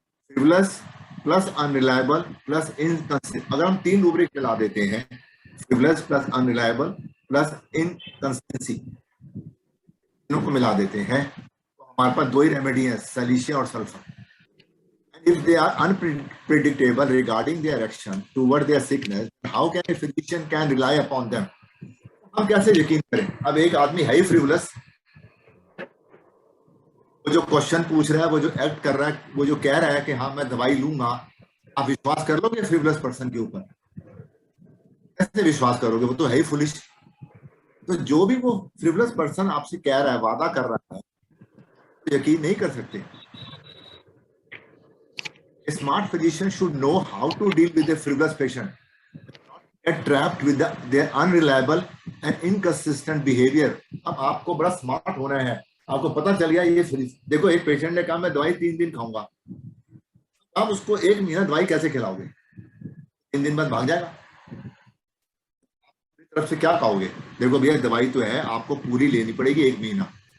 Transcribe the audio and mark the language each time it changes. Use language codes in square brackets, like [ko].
[hi] Frivolous plus unreliable plus inconsistent, अगर हम 3 rubric चला देते हैं, frivolous plus unreliable plus inconsistency, तीनों को मिला देते हैं, तो हमारे पास 2 ही रेमेडी है, सेलिशिया और sulphur. [en] If they are unpredictable regarding their action toward their sickness, how can a physician can rely upon them? [hi] हम कैसे यकीन करें। अब एक आदमी है ही फ्रिवलस, वो जो क्वेश्चन पूछ रहा है, वो जो एक्ट कर रहा है, वो जो कह रहा है कि हाँ मैं दवाई लूंगा, आप विश्वास कर लोगे फ्रिवलस पर्सन के ऊपर? कैसे विश्वास करोगे, वो तो है ही फुलिश। तो जो भी वो फ्रिवलस पर्सन आपसे कह रहा है, वादा कर रहा है, तो यकीन नहीं कर सकते। [en] A smart physician should know how to deal with a frivolous patient, get trapped with their unreliable and inconsistent behavior. [hi] अब आपको बड़ा स्मार्ट होना है। आपको पता चल गया ये देखो, एक पेशेंट ने कहा मैं दवाई 3 दिन खाऊंगा, आप उसको 1 महीना दवाई कैसे खिलाओगे? 3 दिन बाद भाग जाएगा। अपनी तरफ से क्या कहोगे, देखो भैया दवाई तो है, आपको पूरी लेनी पड़ेगी 1 महीना।